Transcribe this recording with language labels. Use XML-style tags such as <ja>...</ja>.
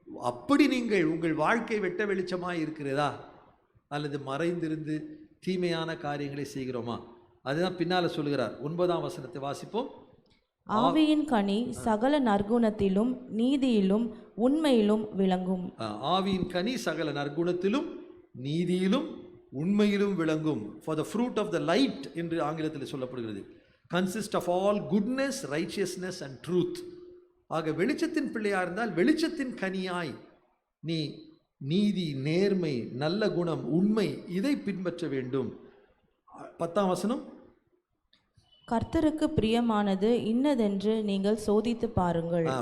<ta>அப்படி நீங்கள் உங்கள் வாழ்க்கை வெட்ட வெளிச்சமாக இருக்கிறதா, அல்லது மறைந்திருந்து தீமையான காரியங்களை செய்கிறோமா? அதுதான் பின்னால சொல்லுகிறார். 9ஆம் வசனத்தை வாசிப்போம். ஆவியின் கனி சகல நற்குணத்திலும் நீதியிலும் உண்மையிலும் விளங்கும். ஆவியின் கனி சகல நற்குணத்திலும் நீதியிலும் உண்மையிலும் விளங்கும்.</ta> <en>For the fruit of the light</en> <ta>என்று ஆங்கிலத்தில் சொல்லப்படுகிறது.</ta> <en>Consist of all goodness, righteousness and truth.</en> <ta>ஆக வெளிச்சத்தின் பிள்ளையா இருந்தால் வெளிச்சத்தின் கனியாய் நீ நீதி, நேர்மை, நல்ல குணம், உண்மை இதை பின்பற்ற வேண்டும். 10ஆம் வசனம். கர்த்தருக்கு பிரியமானது இன்னதென்று நீங்கள் சோதித்து பாருங்கள்.</ta>